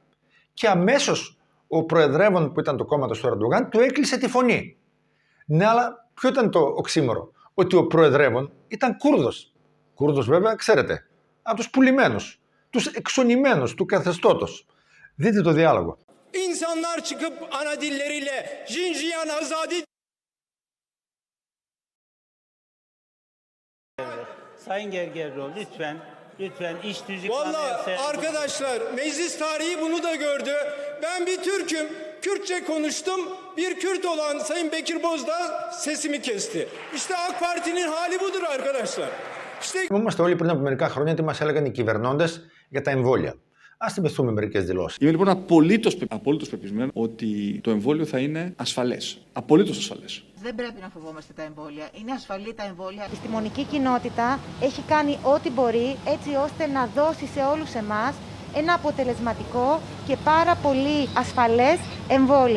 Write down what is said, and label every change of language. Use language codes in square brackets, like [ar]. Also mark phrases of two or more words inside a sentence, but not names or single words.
[el] Και αμέσως ο προεδρεύων που ήταν το κόμμα του Ερντογάν του έκλεισε τη φωνή. Ναι, αλλά ποιο ήταν το οξύμορο? Ότι ο προεδρεύων ήταν Κούρδος. Κούρδος βέβαια, ξέρετε, από τους πουλημένους, τους εξονημένους του καθεστώτος. Δείτε το διάλογο. [tr] İnsanlar çıkıp ana dilleriyle [ku] Jinjiyan Azadi. [tr] Sayın Gergerlioğlu lütfen iş tüzük Valla arkadaşlar meclis tarihi bunu da gördü. Ben bir Türk'üm. Kürtçe konuştum. Bir Kürt olan Sayın Bekir Bozdağ sesimi kesti. İşte AK Parti'nin hali budur arkadaşlar. [el] Είμαστε όλοι πριν από μερικά χρόνια τι μας έλεγαν οι κυβερνώντες για τα εμβόλια. Ας θυμηθούμε μερικές δηλώσεις. Είμαι λοιπόν απολύτως πεπισμένο ότι το εμβόλιο θα είναι ασφαλές. Απολύτως ασφαλές. Δεν πρέπει να φοβόμαστε τα εμβόλια. Είναι ασφαλή τα εμβόλια. Η επιστημονική κοινότητα έχει κάνει ό,τι μπορεί έτσι ώστε να δώσει σε όλους εμάς ένα αποτελεσματικό και πάρα πολύ ασφαλές εμβόλιο.